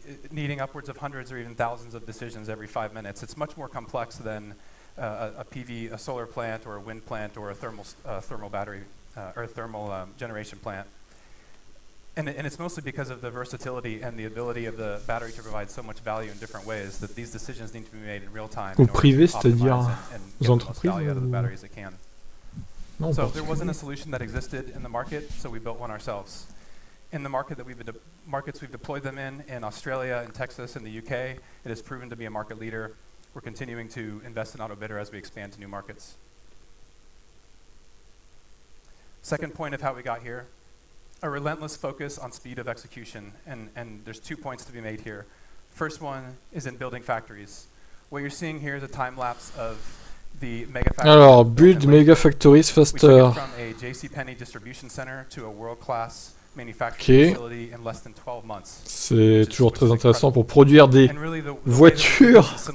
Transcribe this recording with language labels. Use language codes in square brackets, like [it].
[en] Needing upwards of hundreds or even thousands of decisions every 5 minutes. It's much more complex than a PV, a solar plant, or a wind plant, or a thermal battery or thermal generation plant. And it's mostly because of the versatility and the ability of the battery to provide so much value in different ways that these decisions need to be made in real time. [fr] Au privé, c'est-à-dire aux entreprises [en] So [fr] Non, [en] there wasn't a solution that existed in the market, so we built one ourselves. In the markets we've deployed them in Australia, in Texas, in the UK, it has proven to be a market leader. We're continuing to invest in Autobidder as we expand to new markets. Second point of how we got here, a relentless focus on speed of execution, and there's 2 points to be made here. First one is in building factories. What you're seeing here is a time lapse of the mega factory. Alors, build mega factories faster. We took it from a JCPenney distribution center to a world-class manufacturing facility in less than 12 months. [fr] C'est toujours très intéressant pour produire des voitures.